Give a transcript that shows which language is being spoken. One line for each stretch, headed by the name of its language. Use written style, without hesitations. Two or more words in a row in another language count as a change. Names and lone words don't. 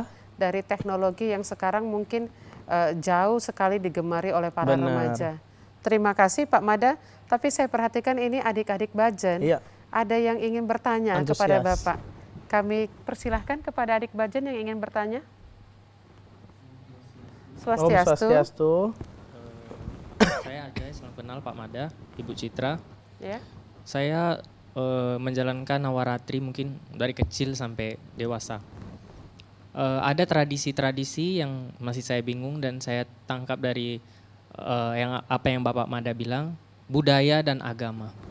Indonesian: ya dari teknologi yang sekarang mungkin jauh sekali digemari oleh para Benar. remaja. Terima kasih Pak Mada, tapi saya perhatikan ini adik-adik Bajen. Iya. Ada yang ingin bertanya Antusias. kepada Bapak. Kami persilahkan kepada adik Bajen yang ingin bertanya. Om Swastiastu. Swastiastu. Saya Ajay, salam kenal Pak Mada, Ibu Citra. Ya. Saya menjalankan Nawaratri mungkin dari kecil sampai dewasa. Ada tradisi-tradisi yang masih saya bingung dan saya tangkap dari apa yang Bapak Mada bilang, budaya dan agama.